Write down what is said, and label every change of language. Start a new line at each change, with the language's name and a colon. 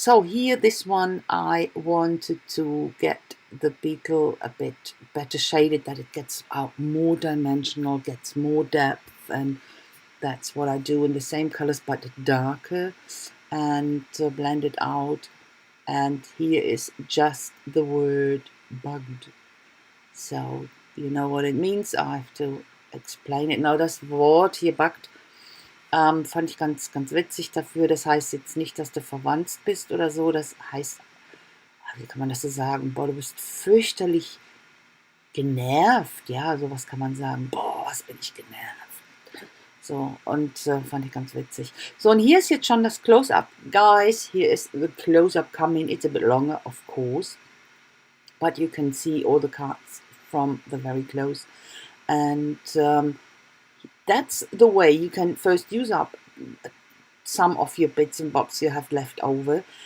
English: So here, this one, I wanted to get the beetle a bit better shaded, that it gets out more dimensional, gets more depth, and that's what I do in the same colors but darker, and blend it out. And here is just the word bugged. So you know what it means. I have to explain it.
German: Now, das Wort hier bugged fand ich ganz, ganz witzig dafür. Das heißt jetzt nicht, dass du verwandt bist oder so. Das heißt, wie kann man das so sagen? Boah, du bist fürchterlich genervt. Ja, sowas kann man sagen. Boah, was bin ich genervt. So, und fand ich ganz witzig. So, und hier ist jetzt schon das Close-Up.
English: Guys, here is the Close-Up coming. It's a bit longer, of course. But you can see all the cards from the very close. And that's the way you can first use up some of your bits and bobs you have left over.